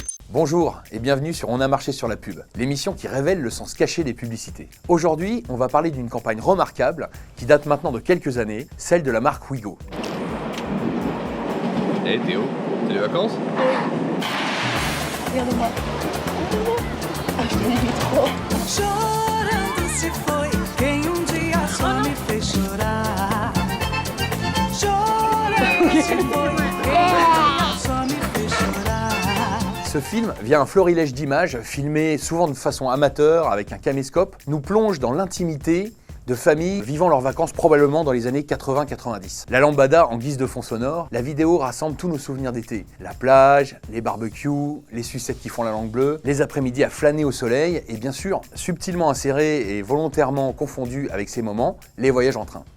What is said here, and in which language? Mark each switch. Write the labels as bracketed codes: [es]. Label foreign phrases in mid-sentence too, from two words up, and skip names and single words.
[fr] Bonjour et bienvenue sur On a marché sur la pub, l'émission qui révèle le sens caché des publicités. Aujourd'hui, on va parler d'une campagne remarquable qui date maintenant de quelques années, celle de la marque Wigo. Eh Théo, c'est les vacances? Oui. Regarde-moi. Ah, je l'aime trop. [pt] Chorando se foi quem dia só me fez chorar. Chorando se foi quem dia só me fez chorar. [fr] Ce film, via un florilège d'images, filmé souvent de façon amateur avec un caméscope, nous plonge dans l'intimité de familles vivant leurs vacances probablement dans les années 80-90. La lambada en guise de fond sonore, la vidéo rassemble tous nos souvenirs d'été. La plage, les barbecues, les sucettes qui font la langue bleue, les après-midi à flâner au soleil et bien sûr, subtilement insérés et volontairement confondus avec ces moments, les voyages en train.